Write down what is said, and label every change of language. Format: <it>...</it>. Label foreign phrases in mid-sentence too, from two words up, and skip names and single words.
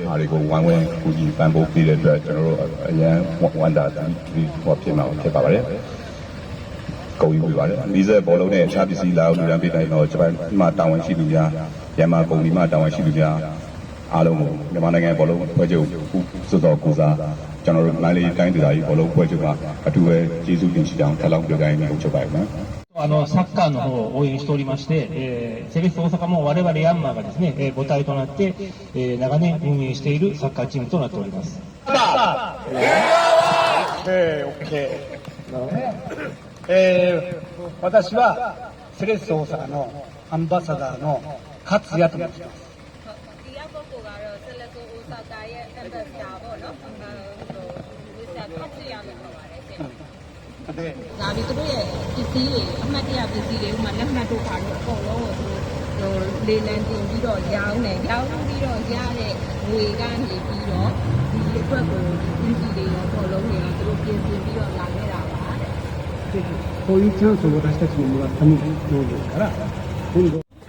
<my>အားတွေကိုဝိုင်းဝန်းကူညီပံ့ပိုးပေးတဲ့အတွက်ကျွန်တော်တို့အရန်ဝန်တာဒီဖြစ်ပါပါတယ်ကုန်ယူပြီးပါတယ်ဒီဇက်ဘောလုံးနဲ့အခြားပစ္စည်းလာအောင်လူတန်းပေးတိုင်းတော့ဂျပန်မှာတာဝန်ရှိသူများယမ်မာကုမ္ပဏီမှာတာဝန်ရှိသူများအားလုံးကိုမြန်မာနိုင်ငံဘောလုံးဖွဲ့ချုပ်စွတ်တော်ကိုစားကျွန်တော်တို့မန္တလေးတိုင်းဒေသကြီးဘောလုံးဖွဲ့ချုပ်ကအထူးပဲကျေးဇူးတင်ရှိကြောင်းထပ်လောင်းပြောကြရင်းချုပ်ပါရမယ်</my> <ja>サッカーの方を応援しておりまして、セレッソ大阪も我々ヤンマーがですね、母体となって、長年運営しているサッカーチームとなっております。私はセレッソ大阪のアンバサダーの勝也と申します。</ja> <my>ဒါပြီးသူတို့ရဲ့ပစ္စည်းတွေအမှတ်တရပစ္စည်းတွေဥမာလက်မှတ်တို့ပါတော့အကုန်လုံးကိုသူတို့လေလံတင်ပြီးတော့ရောင်းပြီးတော့ရတဲ့ငွေကနေပြီးတော့ဒီအတွက်ကိုဒီပစ္စည်းတွေရောအကုန်လုံးတွေကသူတို့ပြင်ဆင်ပြီးတော့လာခဲ့တာပါတဲ့</my> <ja>こういうチャンスを私たちにもらったものですから今度</ja>